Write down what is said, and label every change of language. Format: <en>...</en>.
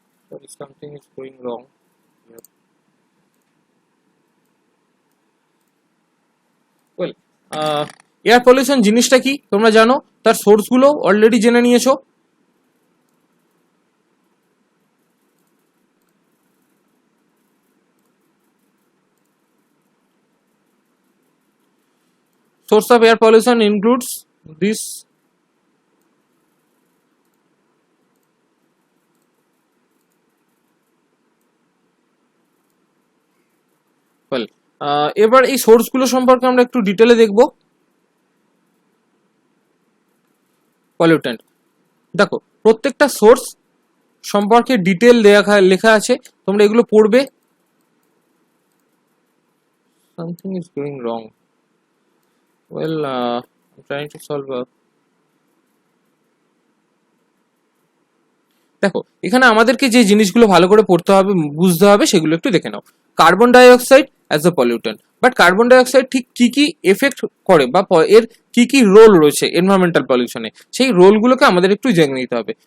<en>Sorry, something is going wrong here.</en> <bn>Well, air pollution জিনিসটা কি তোমরা জানো, তার সোর্সগুলো অলরেডি জেনে নিয়েছো।</bn> <en>Source of air pollution includes this.</en> <bn>Well, এবার এই সোর্সগুলো সম্পর্কে আমরা একটু ডিটেলে দেখব। পলিউটেন্ট, দেখো প্রত্যেকটা সোর্স সম্পর্কে ডিটেল লেখা আছে, তোমরা এগুলো পড়বে।</bn> <en>Something is going wrong. Well, I'm trying to solve a...</en> <bn>দেখো এখানে আমাদেরকে যে জিনিসগুলো ভালো করে পড়তে হবে, বুঝতে হবে, সেগুলো একটু দেখে নাও। Carbon dioxide as a pollutant, but carbon dioxide ঠিক কি কি এফেক্ট করে বা এর কি কি রোল রয়েছে এনভায়রনমেন্টাল পলিউশনে, সেই রোলগুলোকে আমাদের একটু জেনে নিতে হবে।</bn>